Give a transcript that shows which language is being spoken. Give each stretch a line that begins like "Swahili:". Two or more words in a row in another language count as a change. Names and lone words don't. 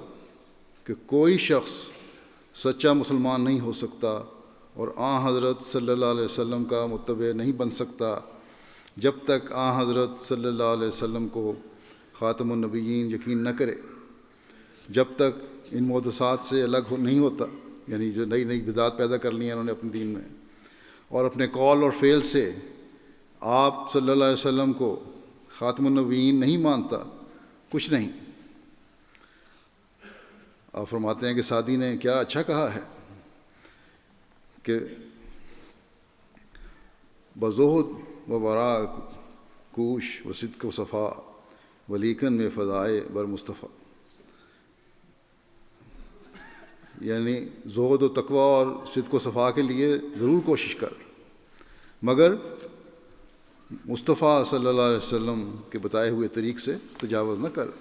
Urdu: کہ کوئی شخص سچا مسلمان نہیں ہو سکتا اور حضرت
Arabic: صلی اللہ علیہ وسلم
Urdu: کا متبع نہیں بن سکتا جب تک حضرت
Arabic: صلی اللہ علیہ وسلم
Urdu: کو
Arabic: خاتم النبیین
Urdu: یقین نہ کرے، جب تک ان محدثات سے الگ نہیں ہوتا، یعنی جو نئی نئی بدعات پیدا کر لی ہیں انہوں نے اپنے دین میں، اور اپنے قول اور فعل سے آپ
Arabic: صلی اللہ علیہ وسلم
Urdu: کو
Arabic: خاتم النبیین
Urdu: نہیں مانتا، کچھ نہیں۔ آپ فرماتے ہیں کہ سعدی نے کیا اچھا کہا ہے کہ
Persian: بزہد و برا کوش و صدق و صفا ولیکن میں فضائے بر مصطفیٰ،
Urdu: یعنی زہد و تقوی اور صدق و صفا کے لیے ضرور کوشش کر، مگر مصطفیٰ
Arabic: صلی اللہ علیہ وسلم
Urdu: کے بتائے ہوئے طریق سے تجاوز نہ کر۔